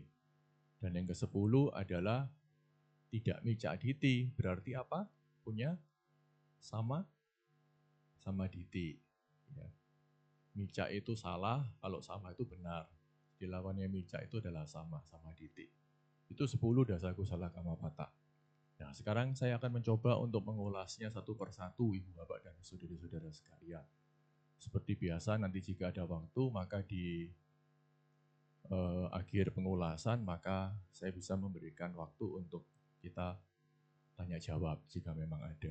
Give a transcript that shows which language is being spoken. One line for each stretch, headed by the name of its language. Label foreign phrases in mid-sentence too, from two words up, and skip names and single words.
Indonesian: Dan yang ke-10 adalah tidak
Pali: micak diti.
Indonesian: Berarti apa? Punya
Pali: sama diti.
Indonesian: Ya. Micak itu salah, kalau sama itu benar. Dilawannya
Pali: micak
Indonesian: itu adalah
Pali: sama diti.
Indonesian: Itu 10
Pali: dasa, kusala, kama, pata.
Indonesian: Nah, sekarang saya akan mencoba untuk mengulasnya satu persatu, Ibu, Bapak, dan saudara-saudara sekalian. Seperti biasa, nanti jika ada waktu, maka di akhir pengulasan, maka saya bisa memberikan waktu untuk kita tanya jawab jika memang ada.